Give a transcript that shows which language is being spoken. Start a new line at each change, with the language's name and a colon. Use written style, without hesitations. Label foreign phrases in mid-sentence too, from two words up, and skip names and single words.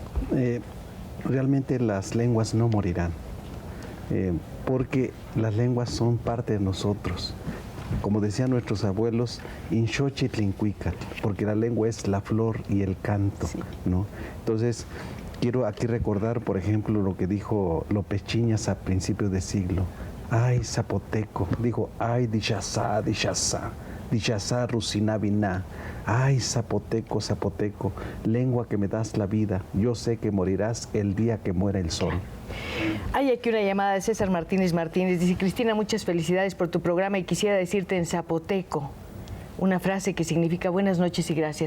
Spanish: Realmente las lenguas no morirán, porque las lenguas son parte de nosotros. Como decían nuestros abuelos, Inxochitlincuicat, porque la lengua es la flor y el canto, ¿no? Entonces, Quiero aquí recordar, por ejemplo, lo que dijo López Chiñas a principios de siglo. Ay, zapoteco, dijo, ay,
Zapotec: dichazá, dichazá, dichazá, rusinabiná.
Spanish: Ay, zapoteco, zapoteco, lengua que me das la vida, yo sé que morirás el día que muera el sol. Hay aquí una llamada de César Martínez Martínez. Dice, Cristina, muchas felicidades por tu programa y quisiera decirte en zapoteco una frase que significa buenas noches y gracias.